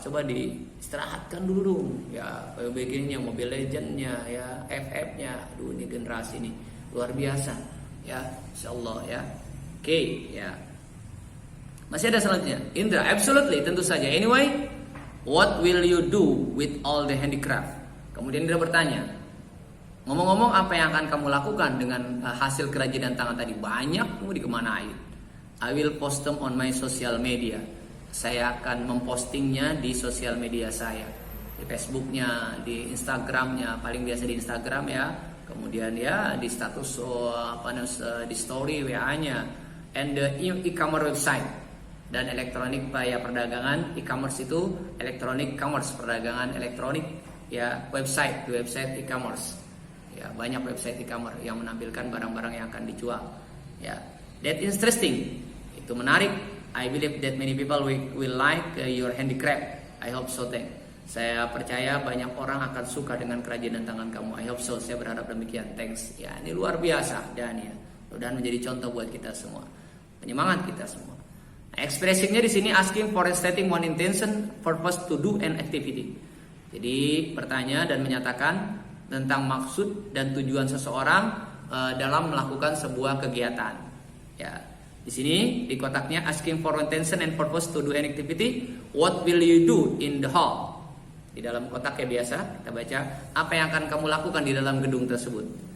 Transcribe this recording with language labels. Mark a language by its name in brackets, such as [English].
[Indonesian] Coba diistirahatkan dulu, ya, begininya Mobile Legends-nya, ya, FF-nya. Ini generasi ini luar biasa, ya, insyaallah, ya. Oke, ya. Masih ada selanjutnya. Indra, absolutely, tentu saja. [English] Anyway, what will you do with all the handicraft? [Indonesian] Kemudian Indra bertanya, ngomong-ngomong apa yang akan kamu lakukan dengan hasil kerajinan tangan tadi? Banyak, mau dikemanain? [English] I will post them on my social media. [Indonesian] Saya akan mempostingnya di sosial media saya, di Facebooknya, di Instagramnya, paling biasa di Instagram ya. Kemudian ya di status di story WA-nya, [English] and the e-commerce website. [Indonesian] Dan elektronik ya perdagangan e-commerce itu elektronik commerce, perdagangan elektronik ya, website, di website e-commerce ya, banyak website e-commerce yang menampilkan barang-barang yang akan dijual ya. [English] That interesting, [Indonesian] itu menarik. [English] I believe that many people will like your handicraft. I hope so. [Indonesian] Saya percaya banyak orang akan suka dengan kerajinan tangan kamu. [English] I hope so. [Indonesian] Saya berharap demikian. Thanks. Ya, ini luar biasa dan ya, mudah-mudahan menjadi contoh buat kita semua, penyemangat kita semua. [English] Expressingnya [Indonesian] di sini [English] asking for stating one intention, purpose to do an activity. [Indonesian] Jadi bertanya dan menyatakan tentang maksud dan tujuan seseorang dalam melakukan sebuah kegiatan. Ya, di sini di kotaknya [English] asking for intention and purpose to do an activity. What will you do in the hall? [Indonesian] Di dalam kotak ya biasa kita baca apa yang akan kamu lakukan di dalam gedung tersebut.